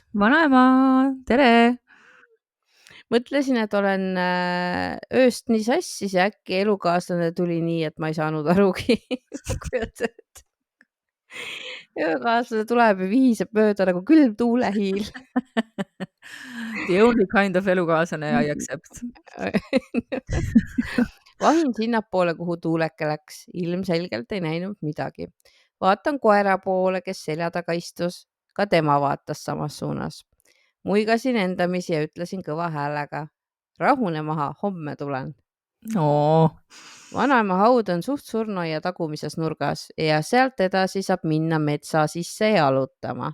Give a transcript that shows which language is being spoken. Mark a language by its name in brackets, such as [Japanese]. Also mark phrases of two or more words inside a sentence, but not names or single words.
[Estonian] Vanaema, tere! Mõtlesin, et olen ööst nii sassis ja äkki elukaaslane tuli nii, et ma ei saanud arugi. Öökaaslane tuleb ja vihiseb mööda nagu külm tuulehiil. [English] The only kind of elukaaslane I accept. [Estonian] Vahin sinnapoole, kuhu tuuleke läks. Ilmselgelt ei näinud midagi. Vaatan koera poole, kes selja taga istus. Ka tema vaatas samas suunas. Muigasin endamisi ja ütlesin kõva häälega. Rahune maha, homme tulen. Vanaema haud on suht surnuaia tagumises nurgas ja sealt edasi saab minna metsa sisse jalutama.